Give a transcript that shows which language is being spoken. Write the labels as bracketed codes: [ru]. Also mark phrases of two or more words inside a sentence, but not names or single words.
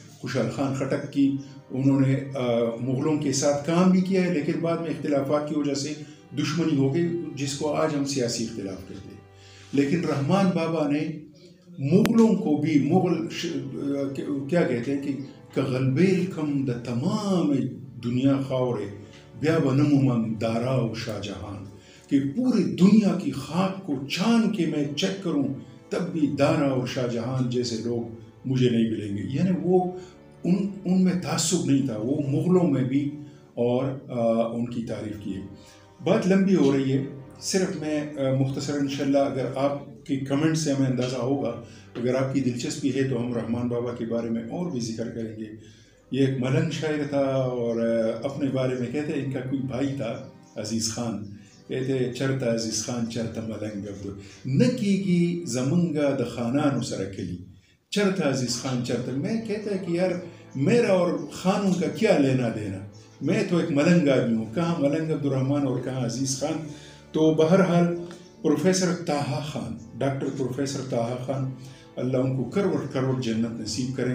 [ur] خوشحال خان خٹک کی انہوں نے مغلوں کے ساتھ کام بھی کیا ہے، لیکن بعد میں اختلافات کی وجہ سے دشمنی ہو گئی، جس کو آج ہم سیاسی اختلاف کہتے ہیں۔ لیکن رحمان بابا نے مغلوں کو بھی، مغل کیا کہتے ہیں کہ [ps] غلبیل کم دا تمام دنیا خاورے بیا بنمومن داراؤ شاہ جہان، [ur] کہ پوری دنیا کی خاک کو چھان کے میں چیک کروں تب بھی دارا اور شاہ جہان جیسے لوگ مجھے نہیں ملیں گے۔ یعنی وہ ان میں تعصب نہیں تھا، وہ مغلوں میں بھی اور ان کی تعریف کی ہے۔ بات لمبی ہو رہی ہے، صرف میں مختصر انشاءاللہ اگر آپ کی کمنٹ سے ہمیں اندازہ ہوگا، اگر آپ کی دلچسپی ہے تو ہم رحمان بابا کے بارے میں اور بھی ذکر کریں گے. یہ ایک ملنگ شاعر تھا اور اپنے بارے میں کہتے ہیں ان کا کوئی بھائی تھا عزیز خان، کہتے [ps] چرتا عزیز خان چرتا ملنگ عبدو نکی کی زمنگا د خانانو سرکلی چرتا عزیز خان چرتا. [ur] میں کہتا ہے کہ یار میرا اور خانوں کا کیا لینا دینا، میں تو ایک ملنگ آدمی ہوں، کہاں ملنگ عبد الرحمن اور کہاں عزیز خان. تو بہرحال پروفیسر طاہا خان، ڈاکٹر پروفیسر طاہا خان، اللہ ان کو کروڑ کروڑ جنت نصیب کریں.